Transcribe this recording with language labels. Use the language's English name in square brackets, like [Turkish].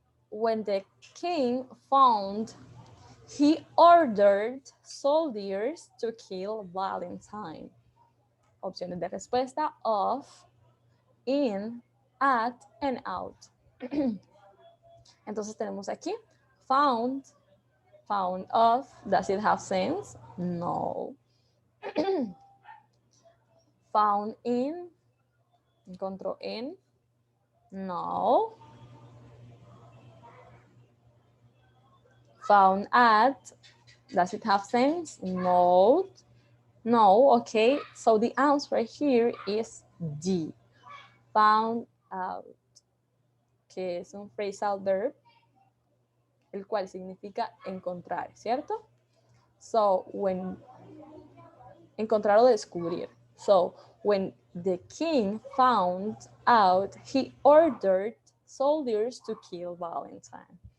[English] When the king found, he ordered soldiers to kill Valentine. [Spanish] Opciones de respuesta: of, in, at, and out. Entonces tenemos aquí found, found of. [English] Does it have sense? No. Found in, [Spanish] encontró en. No. [English] Found at, does it have sense? No. No, okay. So the answer here is D. Found out, [Spanish] que es un phrasal verb, el cual significa encontrar, ¿cierto? So, when, encontrar o descubrir. [English] So, when the king found out, he ordered soldiers to kill Valentine.